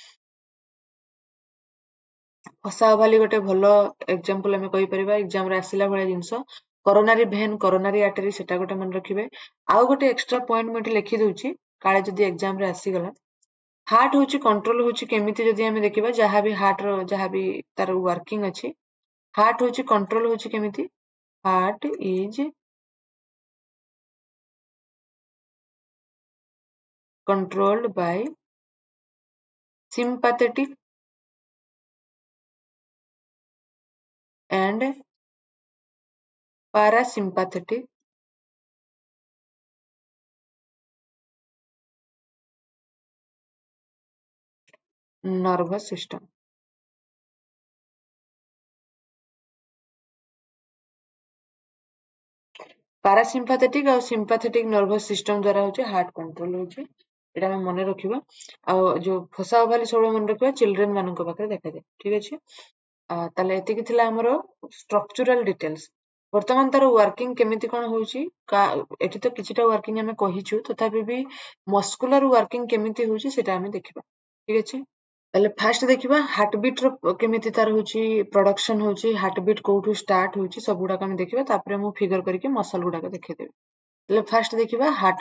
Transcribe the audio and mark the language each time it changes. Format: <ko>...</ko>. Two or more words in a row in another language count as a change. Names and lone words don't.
<or>ଫସା ଓଭାଲି ଗୋଟେ ଭଲ ଏକ୍ସାମ୍ପଲ ଆମେ କହିପାରିବା ଏକ୍ସାମ ରେ ଆସିଲା ଭଳିଆ ଜିନିଷ</or> <en>coronary vein coronary artery</en> <or>ସେଟା ଗୋଟେ ମନେ ରଖିବେ ଆଉ ଗୋଟେ</or> <en>extra point</en> <or>ମୁଁ ଏଠି ଲେଖି ଦଉଛି କାଳେ ଯଦି ଏକ୍ସାମ ରେ ଆସିଗଲା ହାର୍ଟ ହଉଛି କଣ୍ଟ୍ରୋଲ ହଉଛି କେମିତି ଯଦି ଆମେ ଦେଖିବା ଯାହାବି ହାର୍ଟ ର ଯାହାବି ତାର ୱାର୍କିଂ ଅଛି ହାର୍ଟ ହଉଛି କଣ୍ଟ୍ରୋଲ ହଉଛି କେମିତି</or> <en>heart is controlled by sympathetic and parasympathetic nervous system parasympathetic</en> <or>ଆଉ</or> <en>sympathetic nervous system</en> <or>ଦ୍ୱାରା ହଉଛି</or> <en>heart control</en> <or>ହଉଛି ଏଟା ଆମେ ମନେ ରଖିବା ଆଉ ଯୋଉ ଫସା ଓଭାଲି ସବୁବେଳେ ମନେ ରଖିବା ଚିଲଡ୍ରେନ ମାନଙ୍କ ପାଖରେ ଦେଖାଯାଏ ଠିକ ଅଛି ତାହେଲେ ଏତିକି ଥିଲା ଆମର</or> <en>structural details</en> <or>ବର୍ତ୍ତମାନ ତାର ୱାର୍କିଂ କେମିତି କଣ ହଉଛି ଏଠି ତ କିଛିଟା ୱାର୍କିଂ ଆମେ କହିଛୁ ତଥାପି ବି</or> <en>muscular working</en> <or>କେମିତି ହଉଛି ସେଟା ଆମେ ଦେଖିବା ଠିକ ଅଛି ତାହେଲେ ଫାଷ୍ଟ ଦେଖିବା ହାର୍ଟବିଟ ର କେମିତି ତାର ହଉଛି ପ୍ରଡକ୍ସନ ହଉଛି ହାର୍ଟବିଟ କୋଉଠୁ ଷ୍ଟାର୍ଟ ହଉଛି ସବୁ ଗୁଡାକ ଆମେ ଦେଖିବା ତାପରେ ମୁଁ ଫିଗର କରିକି ମସଲ ଗୁଡାକ ଦେଖେଇଦେବି ତାହେଲେ ଫାଷ୍ଟ ଦେଖିବା</or>